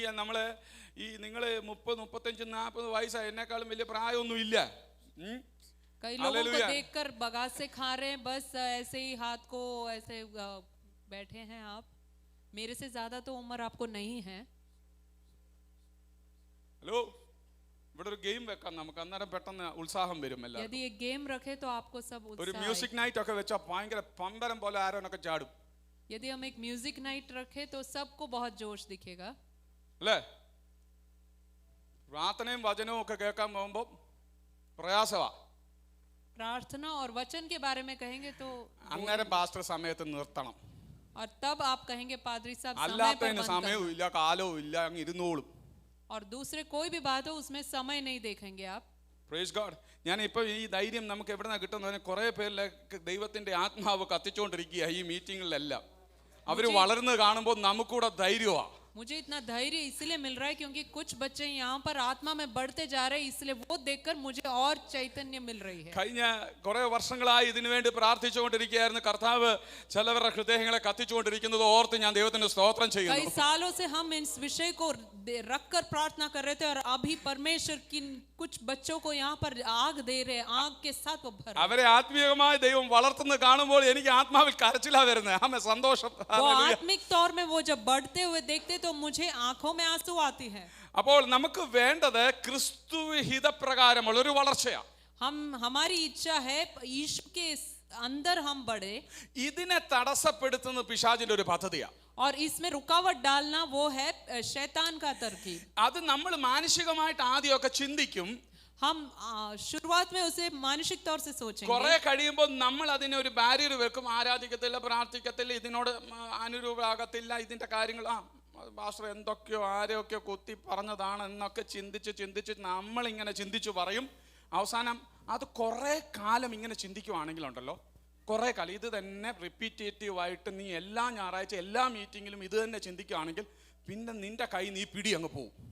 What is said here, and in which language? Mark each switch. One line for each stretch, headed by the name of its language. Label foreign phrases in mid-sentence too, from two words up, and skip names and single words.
Malayalam: നമ്മള് നിങ്ങൾ 30-35-40 വയസ്സായി, എന്നെക്കാളും വലിയ പ്രായമൊന്നും ഇല്ല.
Hindi: कई लोगों को देखकर बगासे खा रहे हैं, बस ऐसे ही हाथ को ऐसे बैठे हैं आप. मेरे से ज्यादा तो उम्र आपको नहीं है.
Malayalam: ഹലോ, ഇവിടെ ഒരു ഗെയിം വെക്കാം നമുക്ക്, അന്നേരം പെട്ടെന്ന് ഉത്സാഹം വരും.
Hindi: यदि एक गेम रखे तो आपको सब
Malayalam: ഒരു
Hindi: उत्साह
English: music night
Malayalam: ഒക്കെ വെച്ചാൽ ഭയങ്കര പമ്പരം പോലെ ആരോനൊക്കെ ചാടും.
Hindi: यदि हम एक
English: music night
Hindi: रखे तो सबको बहुत जोश दिखेगा.
Malayalam: അല്ലേ? പ്രാർത്ഥനയും വചനവും ഒക്കെ കേൾക്കാൻ പോകുമ്പോൾ പ്രയാസമാ.
Hindi: प्रार्थना और वचन के बारे में कहेंगे तो
Malayalam: അന്നേരം പാസ്റ്റർ സമയത്ത് നിർത്തണം.
Hindi: और तब आप कहेंगे पादरी साहब समय पर
Malayalam: അല്ലാത്തതിന്
Hindi: बंद
Malayalam: സമയവും ഇല്ല, കാലവും ഇല്ല, അങ്ങ് ഇരുന്നോളും.
Hindi: और दूसरे कोई भी बात हो उसमें समय नहीं देखेंगे आप.
English: Praise God.
Malayalam: ഞാൻ ഇപ്പൊ ഈ ധൈര്യം നമുക്ക് എവിടെ നിന്നാണ് കിട്ടുന്നതിന് കുറെ പേരിലേക്ക് ദൈവത്തിന്റെ ആത്മാവ് കത്തിച്ചുകൊണ്ടിരിക്കുക ഈ മീറ്റിങ്ങിലെല്ലാം. അവര് വളർന്ന് കാണുമ്പോൾ നമുക്കൂടെ ധൈര്യമാണ്.
Hindi: मुझे इतना धैर्य इसलिए मिल रहा है क्योंकि कुछ बच्चे यहाँ पर आत्मा में बढ़ते जा रहे हैं, इसलिए वो देखकर मुझे और चैतन्य मिल रही है.
Malayalam: കഴിഞ്ഞ കുറെ വർഷങ്ങളായി ഇതിനു വേണ്ടി പ്രാർത്ഥിച്ചുകൊണ്ടിരിക്കുകയായിരുന്നു. കർത്താവ് ചിലവരുടെ ഹൃദയങ്ങളെ കത്തിച്ചുകൊണ്ടിരിക്കുന്നത് ഓർത്ത് ഞാൻ ദൈവത്തിന് സ്തോത്രം ചെയ്യുന്നു.
Hindi: कई सालों से हम इस विषय को रखकर प्रार्थना कर रहे थे और अभी परमेश्वर की कुछ बच्चों को यहाँ पर आग दे रहे, आग के साथ वो भर.
Malayalam: അവരെ ആത്മീയമായി ദൈവം വളർത്തുന്നത് കാണുമ്പോൾ എനിക്ക് ആത്മാവിൽ കരച്ചിലാ വരുന്നത്. ആമേൻ, സന്തോഷം.
Hindi: वो आत्मिक तौर में वो जब बढ़ते हुए देखते तो मुझे आंखों में आंसू आती है.
Malayalam: അപ്പോൾ നമുക്ക് വേണ്ടത് ക്രിസ്തു ഹിതപ്രകാരമുള്ള ഒരു വളർച്ചയാണ്.
Hindi: हमारी इच्छा है यीशु के अंदर हम बढ़े.
Malayalam: ഇതിനെ തടസ്സപ്പെടുത്തുന്ന പിശാചിന്റെ ഒരു പദ്ധതിയാണ്.
Hindi: और इसमें रुकावट डालना वो है शैतान का तरकीब.
Malayalam: അത് നമ്മൾ മാനസികമായിട്ട് ആദ്യമൊക്കെ ചിന്തിക്കും.
Hindi: हम शुरुआत में उसे मानसिक तौर से सोचेंगे.
Malayalam: കുറെ കഴിയുമ്പോൾ നമ്മൾ അതിനെ ഒരു ബാരിയർ വെക്കും. ആരാധിക്കത്തില്ല, പ്രാർത്ഥിക്കത്തില്ല, ഇതിനോട് അനുരൂപമാകത്തില്ല, ഇതിന്റെ കാര്യങ്ങൾ പാസ്റ്റർ എന്തൊക്കെയോ ആരെയൊക്കെയോ കുത്തി പറഞ്ഞതാണ് എന്നൊക്കെ ചിന്തിച്ച് നമ്മളിങ്ങനെ ചിന്തിച്ചു പറയും. അവസാനം അത് കുറെ കാലം ഇങ്ങനെ ചിന്തിക്കുവാണെങ്കിലുണ്ടല്ലോ, കുറെ കാലം ഇത് തന്നെ റിപ്പീറ്റേറ്റീവായിട്ട് നീ എല്ലാ ഞായറാഴ്ച എല്ലാ മീറ്റിങ്ങിലും ഇത് തന്നെ ചിന്തിക്കുകയാണെങ്കിൽ പിന്നെ നിന്റെ കൈ നീ പിടി അങ്ങ് പോവും.